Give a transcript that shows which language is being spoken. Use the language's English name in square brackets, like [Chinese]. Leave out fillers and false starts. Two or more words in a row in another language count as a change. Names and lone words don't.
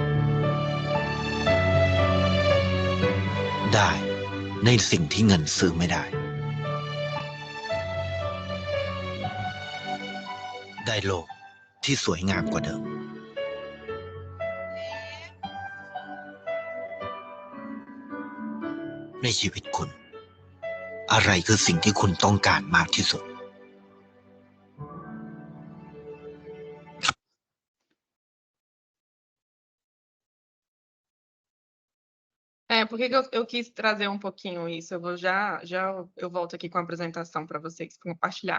[Thai] ได้ในสิ่งที่เงินซื้อไม่ได้ ได้โลกที่สวยงามกว่าเดิม ในชีวิตคุณ อะไรคือสิ่งที่คุณต้องการมากที่สุด [Portuguese] Por que eu quis trazer um pouquinho isso? Eu vou eu volto aqui com a apresentação para vocês compartilhar.